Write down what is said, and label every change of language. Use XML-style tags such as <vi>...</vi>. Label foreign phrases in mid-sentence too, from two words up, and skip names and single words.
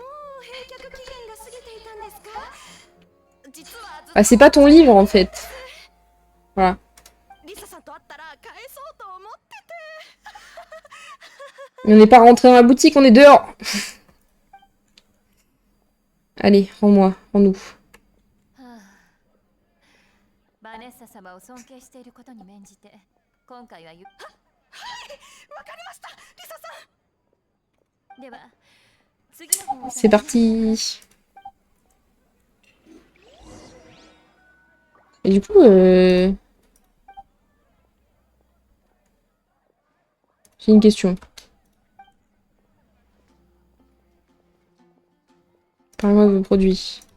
<fr>Ah, c'est pas ton livre en fait. Voilà. Mais on n'est pas rentré dans la boutique, on est dehors. Allez, rends-moi, rends-nous.</fr> <ja>バネッサ様を尊敬していることに免じて、今回ははい、わかりました、リサさん。では、次の方を。</ja> <fr>C'est parti. Et du coup, j'ai une question. Parle-moi de vos produits.</fr>